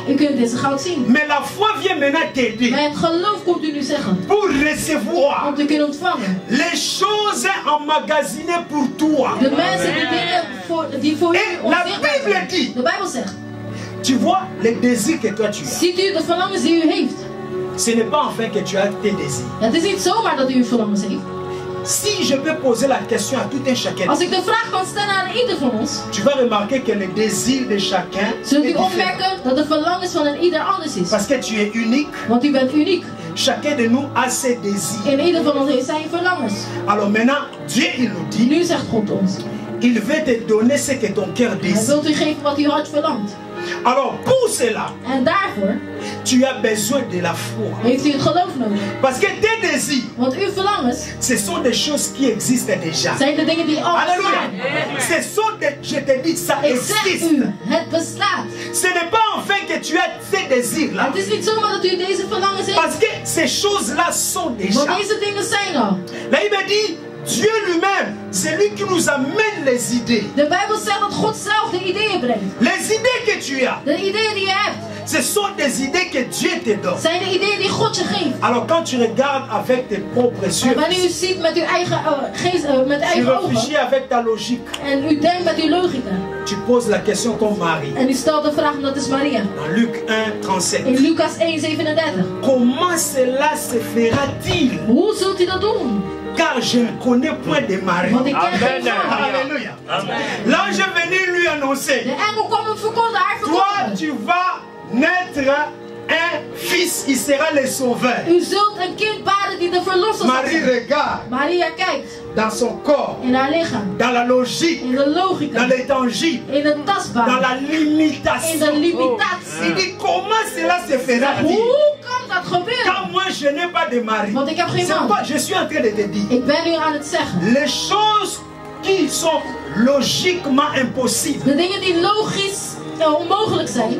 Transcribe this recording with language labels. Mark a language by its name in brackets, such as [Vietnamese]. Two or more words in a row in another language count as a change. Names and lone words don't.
[Dutch] U kunt deze goud zien. [French] Mais la foi vient maintenant t'aider [Dutch] Maar het geloof komt u nu zeggen. [French] pour recevoir [Dutch] Om te kunnen ontvangen. [French] les choses emmagasinées pour toi. [Dutch] De mensen die dingen die voor u [French] Et la [Dutch] onzichtbaar [French] Bible [Dutch] zijn. [French] dit, [Dutch] De Bijbel zegt. [French] tu vois les désirs que toi tu as. [Dutch] Ziet u de verlangens die u heeft. [French] Ce n'est pas enfin que tu as tes désirs. [Dutch] Het is niet zomaar dat u uw verlangens heeft. [French] Si je peux poser la question à tout un chacun, [Dutch] Als ik de vraag kan stellen aan ieder van ons. [French] tu vas remarquer que le désir de chacun [Dutch] Zult [French] est [Dutch] u [French] différent. [Dutch] opmerken dat de verlangens van een ieder anders is. [French] Parce que tu es unique. [Dutch] Want u bent uniek. [French] Chacun de nous a ses désirs. [Dutch] En ieder van ons heeft zijn verlangens. [French] Alors maintenant, Dieu il nous dit, [Dutch] Nu zegt God ons. [French] il veut te donner ce que ton cœur [Dutch] Hij [French] désire. [Dutch] wilt u geven wat uw hart verlangt. [French] Alors pour cela, [Dutch] En daarvoor [French] tu as besoin de la foi. [Dutch] heeft u het geloof nodig. [French] Parce que tes désirs, [Dutch] Want uw verlangens [French] ce sont des choses qui existent déjà. [Dutch] zijn de dingen die al [French] Alléluia. [Dutch] bestaan. [French] Ce sont des, je te dis, ça [Dutch] Ik zeg [French] existe. [Dutch] u, het bestaat. [French] Ce n'est pas enfin que tu as ces désirs-là. [Dutch] Het is niet zomaar dat u deze verlangens heeft. [French] Parce que ces choses-là sont déjà. [Dutch] Want deze dingen zijn al. [French] Là, il me dit, Dieu lui-même, c'est lui qui nous amène les idées. [Dutch] De Bijbel zegt dat God zelf de ideeën brengt. [French] Les idées que tu as, [Dutch] De ideeën die je hebt, [French] ce sont des idées que Dieu te donne. [Dutch] zijn de ideeën die God je geeft. [French] Alors quand tu regardes avec tes propres [Dutch] En [French] yeux, [Dutch] wanneer u ziet met uw eigen geest, met [French] tu [Dutch] eigen ogen. [French] réfléchis avec ta logique, [Dutch] En u denkt met uw logica. [French] tu poses la question comme Marie. [Dutch] En u stelt de vraag, dat is Maria. [French] Dans Luc 1, 37. [Dutch] In Lucas 1:37. [French] Comment cela se fera-t-il? [Dutch] Hoe zult u dat doen? [French] car je ne connais point de mari. [Dutch] Want ik ken geen man. [French] Alléluia. L'ange est venu lui annoncer, [Dutch] De engel kwam hem verkondigen, haar [French] toi [Dutch] verkondigen. [French] tu vas naître un fils, il sera le sauveur. [Dutch] U zult een kind baren die de verlosser zal [French] Marie [Dutch] zijn. [French] regarde [Dutch] Maria kijkt [French] dans son corps, [Dutch] in haar lichaam, [French] dans la logique, [Dutch] in de logica, [French] dans l'étangie, [Dutch] in het [French] dans [Dutch] tastbaar, [French] la [Dutch] in [French] limitation. [Dutch] de limitatie. [French] Il dit comment cela se fera? [Dutch] Hoe kan dat gebeuren? [French] Quand moi je n'ai pas de mari, [Dutch] Want ik heb geen [French] c'est [Dutch] man. [French] quoi je suis en train de te dire? [Dutch] Ik ben nu aan het zeggen. [French] Les choses qui sont logiquement impossibles, [Dutch] De dingen die logisch onmogelijk zijn.